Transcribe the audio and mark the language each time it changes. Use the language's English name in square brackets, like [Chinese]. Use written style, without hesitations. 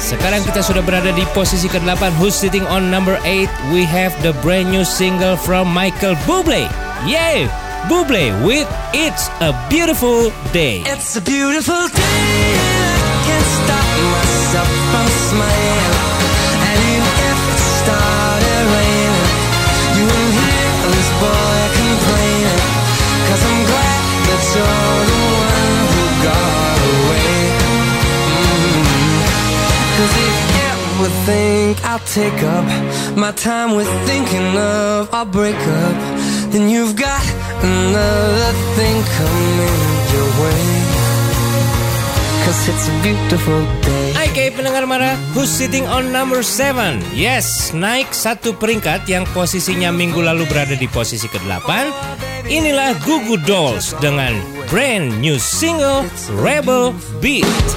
[Indonesian] Sekarang kita sudah berada di posisi ke-8. [English] Who's sitting on number 8? We have the brand new single from Michael Bublé. Yay! Bublé with It's a Beautiful Day. It's a beautiful day. Can't stop myself from smiling. And even if it started raining, you won't hear this boy complaining. Cause I'm glad that you're the one who got away. Cause if you ever think I'll take up my time with thinking of a breakup, then you've got another thing coming your way. Cause it's a beautiful day. Hai, okay, [Indonesian] pendengar Mara, [English] who's sitting on number 7? [Indonesian] Yes, naik satu peringkat yang posisinya minggu lalu berada di posisi ke-8. Inilah Goo Goo Dolls dengan [English] brand new single [Indonesian] Rebel Beat.